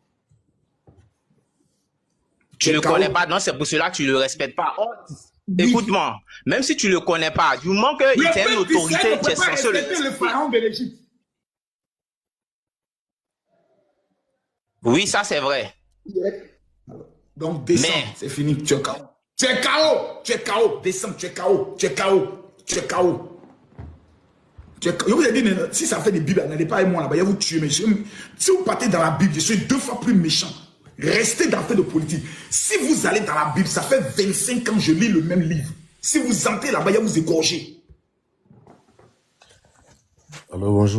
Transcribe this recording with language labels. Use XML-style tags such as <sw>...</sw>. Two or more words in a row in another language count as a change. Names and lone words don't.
<fr>Tu ne le connais pas, non, c'est pour cela que tu ne le respectes pas. Oh, oui. Écoute-moi, même si tu ne le connais pas, du moment qu'il tient une autorité, tu es censé le respecter. Le pharaon de l'Égypte. Oui, ça c'est vrai. Donc, descends, c'est fini, tu es KO. Tu es KO, tu es KO, descends, tu es KO, tu es KO. Tu es KO. Je vous ai dit, si ça fait des Bibles, n'allez pas avec moi là-bas, il va vous tuer. Mais si vous partez dans la Bible, je suis 2 fois plus méchant. Restez dans le fait de politique. Si vous allez dans la Bible, ça fait 25 ans que je lis le même livre. Si vous entrez là-bas, il va vous égorger. Alors bonjour.</fr>